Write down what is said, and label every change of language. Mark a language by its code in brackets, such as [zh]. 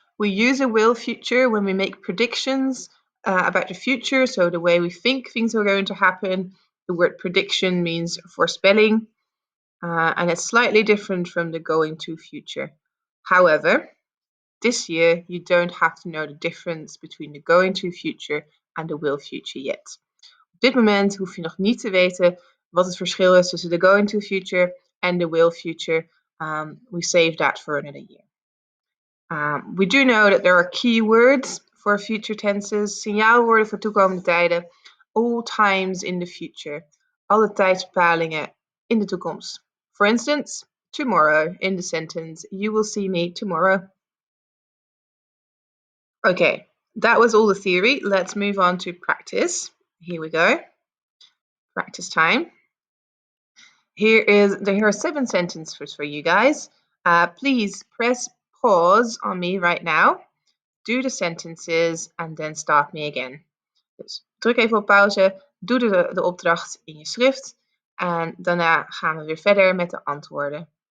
[en] We use a will future when we make predictions about the future, so the way we think things are going to happen. The word prediction means voorspelling, and it's slightly different from the going to future. However, this year you don't have to know the difference between the going to future and the will future yet. [nl] Op dit moment hoef je nog niet te weten wat het verschil is tussen de going to future en de will future. [en] We save that for another year. We do know that there are keywords for future tenses, [nl] signaalwoorden voor toekomende tijden, [en] all times in the future, [nl] alle tijdsbepalingen in de toekomst. [en] For instance, tomorrow in the sentence, you will see me tomorrow. Okay, that was all the theory. Let's move on to practice. Here we go. Practice time. Here are 7 sentences for you guys. Please press pause on me right now. Do the sentences and then start me again. [nl] Dus druk even op pauze, doe de opdracht in je schrift en daarna gaan we weer verder met de antwoorden.